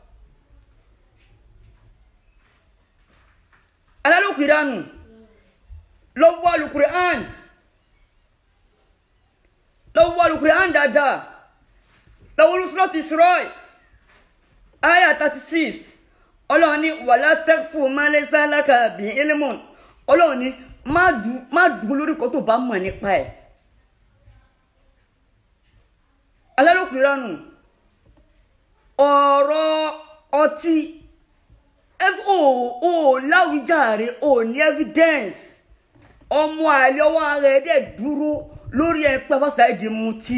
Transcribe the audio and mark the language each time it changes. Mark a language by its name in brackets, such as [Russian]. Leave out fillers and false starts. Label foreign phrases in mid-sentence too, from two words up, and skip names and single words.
[Yoruba] alálòkù ìranù lọ́wọ́ Al-Qur'an dáadáa lọ́wọ́ Surat Isra ayah 36 Ọlọ́run ní [Arabic] ولا تقف ما ليس لك به علم [Yoruba] Ọlọ́run ní má dúró lórí kan tó bá mọ̀ nípa ẹ̀. alálòkù ìranù ọ̀rọ̀ ọtí o láwùjáre o ní evidence ọmọ àlè ọwọ́ ara ẹ̀ dẹ̀ dúró lórí ẹ̀ pé Àfà Saheed mutí.